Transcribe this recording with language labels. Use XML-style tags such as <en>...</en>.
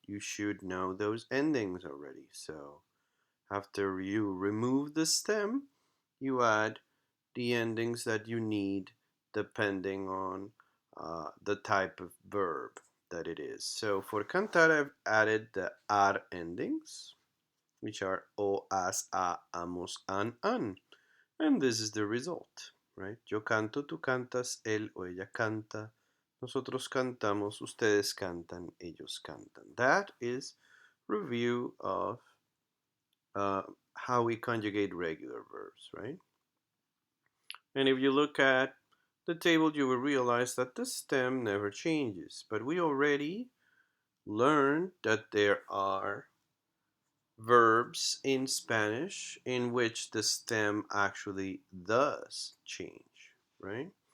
<en>You should know those endings already. So after you remove the stem, you add the endings that you need depending on the type of verb that it is. So for cantar, I've added the ar endings, which are o, as, a, amos, an. And this is the result, right?</en> <es>Yo canto, tú cantas, él o ella canta, nosotros cantamos, ustedes cantan, ellos cantan.</es> <en>That is review of how we conjugate regular verbs, right? And if you look at the table, you will realize that the stem never changes. But we already learned that there are verbs in Spanish in which the stem actually does change, right?</en>